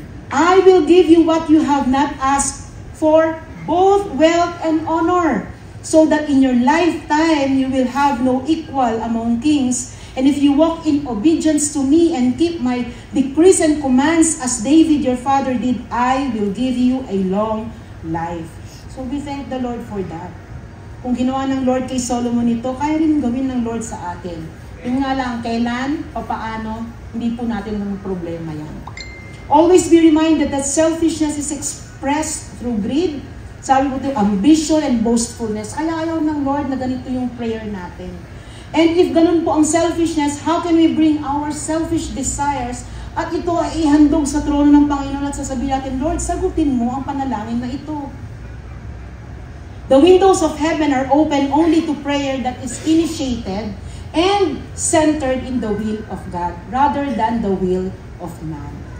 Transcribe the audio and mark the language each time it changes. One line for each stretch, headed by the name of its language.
English: I will give you what you have not asked for, both wealth and honor, so that in your lifetime you will have no equal among kings. And if you walk in obedience to me and keep my decrees and commands as David your father did, I will give you a long life. So we thank the Lord for that.
Filipino: Kung ginawa ng Lord kay Solomon ito, kaya rin gawin ng Lord sa atin. Yung nga lang, kailan, papaano, hindi po natin ng problema yan.
English: Always be reminded that selfishness is expressed through greed.
Filipino: Sabi ko ito,
English: ambition and boastfulness.
Filipino: Kaya ayaw ng Lord na ganito yung prayer natin.
English: And if
Filipino: ganun po ang selfishness,
English: how can we bring our selfish desires
Filipino: at ito ay ihandog sa trono ng Panginoon at sasabihin natin, Lord, sagutin mo ang panalangin na ito.
English: The windows of heaven are open only to prayer that is initiated and centered in the will of God rather than the will of man.